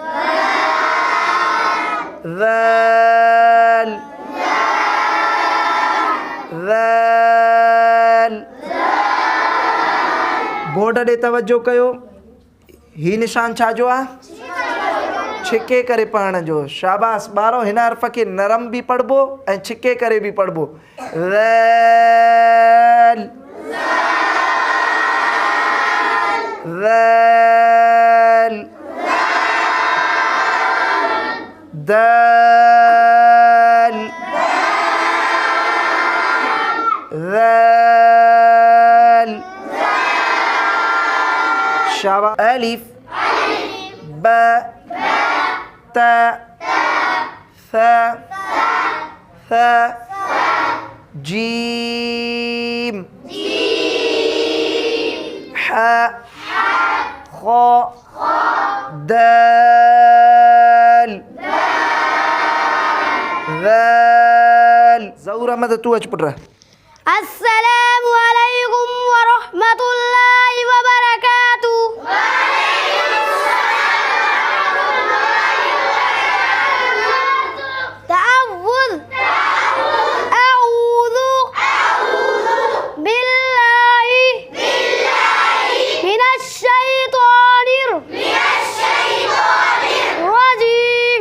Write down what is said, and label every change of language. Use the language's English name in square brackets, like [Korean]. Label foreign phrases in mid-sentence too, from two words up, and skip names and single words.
[Sindhi] ज़ल ज़ल। बोर्ड ॾे तवजो कयो। ही निशान छा जो आहे? छिके करे पढ़ण जो। शाबाश ॿारो हिन हरफ़ खे नरम भी पढ़बो ऐं छिके करे भी पढ़बो। ज़ल ज़ल दल ज़ल। शाबाश। अलिफ ब त थ थ जीम ह खो दल ज़ल। ज़हूर अहमद तू अच पुट। [Arabic] السلام عليكم ورحمة الله وبركاته. تعوذ أعوذ بالله من الشيطان الرجيم.